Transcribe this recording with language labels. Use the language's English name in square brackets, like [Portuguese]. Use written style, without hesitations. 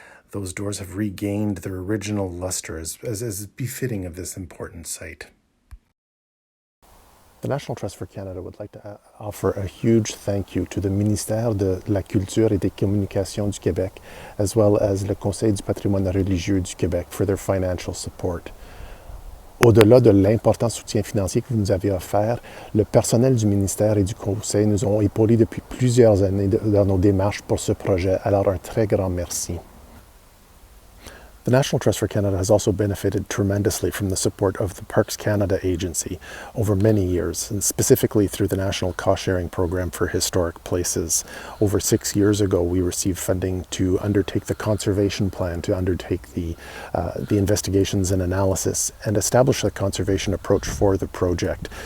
[English] Those doors have regained their original luster as befitting of this important site. The National Trust for Canada would like to offer a huge thank you to the Ministère de la Culture et des Communications du Québec, as well as le Conseil du patrimoine religieux du Québec for their financial support. [French] Au-delà de l'important soutien financier que vous nous avez offert, le personnel du ministère et du Conseil nous ont épaulés depuis plusieurs années dans nos démarches pour ce projet, alors un très grand merci. [English] The National Trust for Canada has also benefited tremendously from the support of the Parks Canada agency over many years, and specifically through the National Cost-Sharing Program for Historic Places. Over 6 years ago, we received funding to undertake the conservation plan, to undertake the investigations and analysis, and establish the conservation approach for the project.